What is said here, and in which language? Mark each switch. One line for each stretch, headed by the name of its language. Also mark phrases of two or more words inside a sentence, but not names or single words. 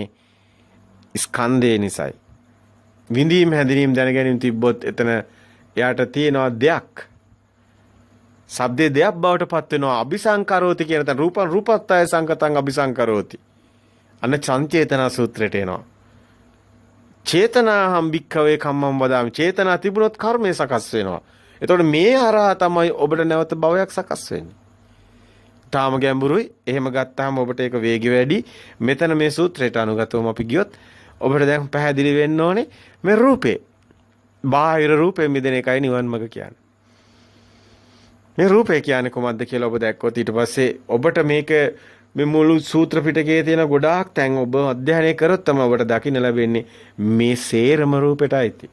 Sinhala: ස්කන්ධේ නිසායි. විඳීම් හැඳිනීම් දැනගැනීම තිබ්බොත් එතන එයාට තියෙනවා දෙයක්. ශබ්දේ දෙයක් බවට පත් වෙනවා.
Pali: අபிසංකරෝති
Sinhala: කියන තැන
Pali: රූපං රූපත්තය සංකතං අபிසංකරෝති.
Sinhala: අන්න සංචේතනා සූත්‍රයට එනවා.
Pali: චේතනාහම් භික්ඛවේ කම්මං වදාමි.
Sinhala: චේතනා තිබුණොත් කර්මය සකස් වෙනවා. එතකොට මේ හරහා තමයි ඔබට නැවත භවයක් සකස් වෙන්නේ. තාම ගැඹුරුයි. එහෙම ගත්තාම ඔබට ඒක වේගය වැඩි. මෙතන මේ සූත්‍රයට අනුගතවම අපි ගියොත් ඔබට දැන් පැහැදිලි වෙන්න ඕනේ මේ රූපේ. බාහිර රූපේ මිදෙන එකයි නිවන් මඟ කියන්නේ. මේ රූපේ කියන්නේ කොහොමද කියලා ඔබ දැක්කොත් ඊට පස්සේ ඔබට මේක මේ මුළු සූත්‍ර පිටකයේ තියෙන ගොඩාක් තැන් ඔබ අධ්‍යයනය කරොත් තමයි ඔබට දකින්න ලැබෙන්නේ මේ සේරම රූපෙටයි.